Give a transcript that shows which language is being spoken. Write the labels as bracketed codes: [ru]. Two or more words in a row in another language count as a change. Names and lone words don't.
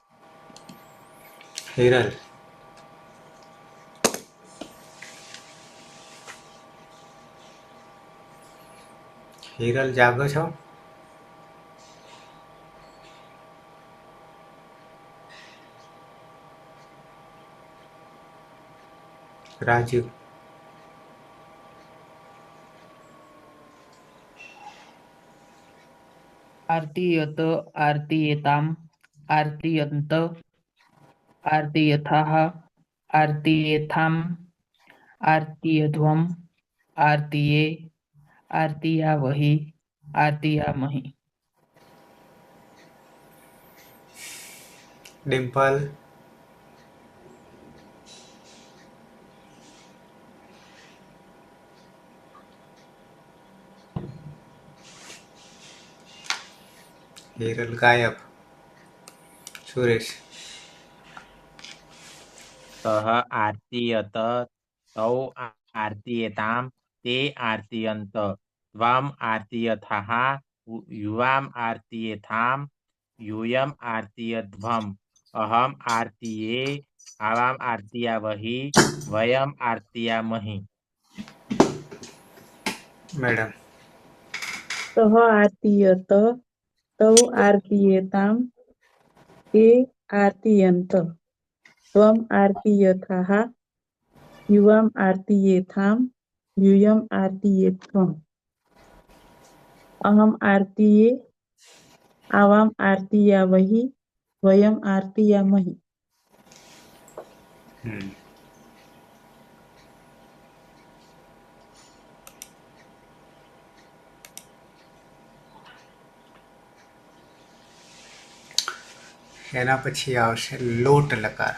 [gu] હિરલ. હિરલ જાગો છો? રાજુ. [sa] आरतीयत आरतीयेताम आरतीयन्त आरतीयथाः आरतीयेथाम आरतीयध्वम आरतीये आरतीयावहि आरतीयामहि. [gu] ડિમ્પલ. હિરલ ગાયબ. સુરેશ. [sa] सह आरतीयत तौ आरतीयेताम ते आरतीयंत त्वम आरतीयथाह युवाम आरतीयेथाम यूयम आरतीयध्वम अहम आरतीये आवाम आरतीयावहि वयम आरतीयामहि. [gu] મેડમ. [sa] सः आरतीयत तौ आरतीयेताम ते आरतीयन्त त्वम् आरतीयथाः युवाम् आरतीयेथाम यूयम् आरतीयेत्वम् अहम् आरतीये आवाम् आरतीयावहि वयम् आरतीयामहि. [gu] એના પછી આવશે લોટ લકાર.